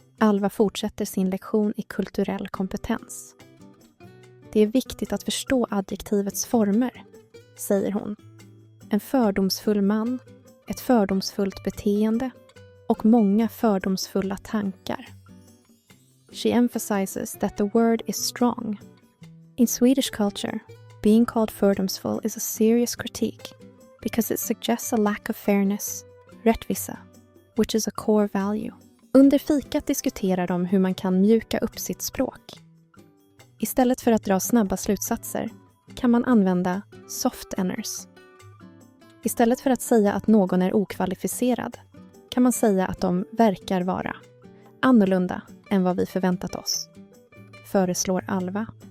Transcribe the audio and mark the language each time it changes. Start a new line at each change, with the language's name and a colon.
Swedish: Alva fortsätter sin lektion i kulturell kompetens. Det är viktigt att förstå adjektivets former, säger hon. En fördomsfull man, ett fördomsfullt beteende och många fördomsfulla tankar.
English: She emphasizes that the word is strong. In Swedish culture, being called fördomsfull is a serious critique because it suggests a lack of fairness, rättvisa, which is a core value.
Swedish: Under fikat diskuterar de hur man kan mjuka upp sitt språk. Istället för att dra snabba slutsatser kan man använda soft-enners. Istället för att säga att någon är okvalificerad kan man säga att de verkar vara annorlunda än vad vi förväntat oss, föreslår Alva.